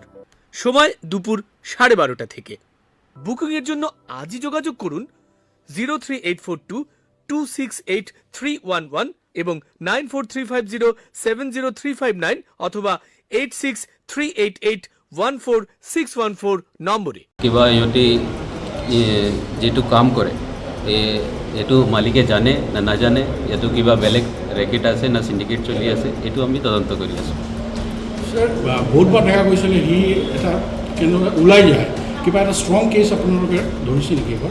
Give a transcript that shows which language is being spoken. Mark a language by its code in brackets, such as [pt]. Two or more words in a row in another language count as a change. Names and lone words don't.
[bn] সময় দুপুর 12:30 থেকে। বুকিং এর জন্য আজই যোগাযোগ করুন 03842268311 এবং 9435070359 অথবা 8638814614 নম্বরে। [as] কিবা ইহঁতি যিটো কাম কৰে এইটো মালিকে জানে না নাজানে, এইটো কিবা বেলেগ ৰেকেট আছে না চিণ্ডিকেট চলি আছে, এইটো আমি তদন্ত কৰি আছোঁ। বহুতবাৰ দেখা গৈছিলে সি এটা কেনেকুৱা ওলাই যায়, কিবা এটা ষ্ট্ৰং কেছ আপোনালোকে ধৰিছে নেকি এবাৰ?